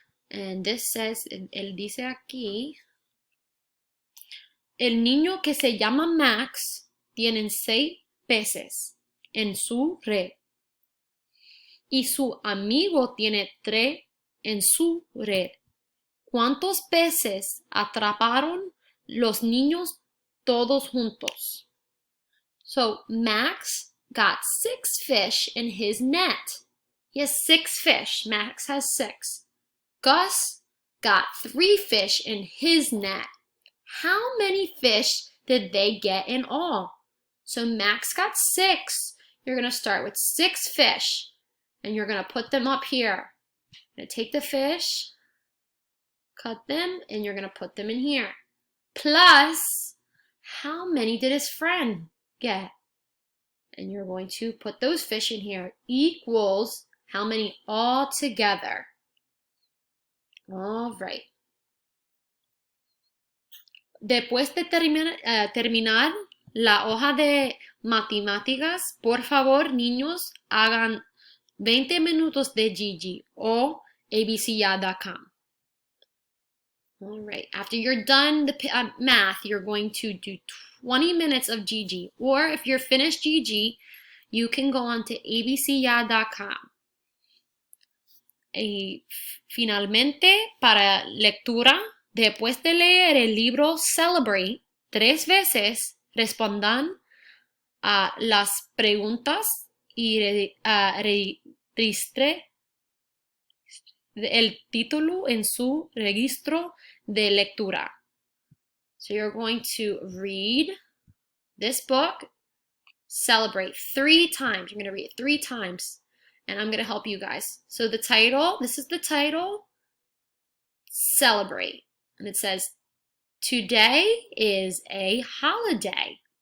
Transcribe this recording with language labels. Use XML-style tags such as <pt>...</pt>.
<en>And this says,</en> <es>él dice aquí, el niño que se llama Max tiene 6 peces en su red y su amigo tiene 3 en su red. ¿Cuántos peces atraparon los niños todos juntos?</es> <en>So Max got 6 fish in his net. He has 6 fish. Max has 6. Gus got 3 fish in his net. How many fish did they get in all? So Max got 6. You're going to start with 6 fish, and you're going to put them up here. You're going to take the fish, cut them, and you're going to put them in here. Plus, how many did his friend get? And you're going to put those fish in here. Equals how many all together? All right.</en> <es>Después de terminar la hoja de matemáticas, por favor, niños, hagan 20 minutos de Gigi o abcya.com.</es> <en>All right. After you're done the math, you're going to do 20 minutes of Gigi. Or if you're finished Gigi, you can go on to abcya.com.</en> <es>Y finalmente, para lectura, después de leer el libro Celebrate 3 veces, respondan a las preguntas y registre el título en su registro de lectura.</es> <en>So you're going to read this book, Celebrate 3 times. You're going to read it 3 times, and I'm going to help you guys. So the title, this is the title, Celebrate. And it says, today is a holiday.</en>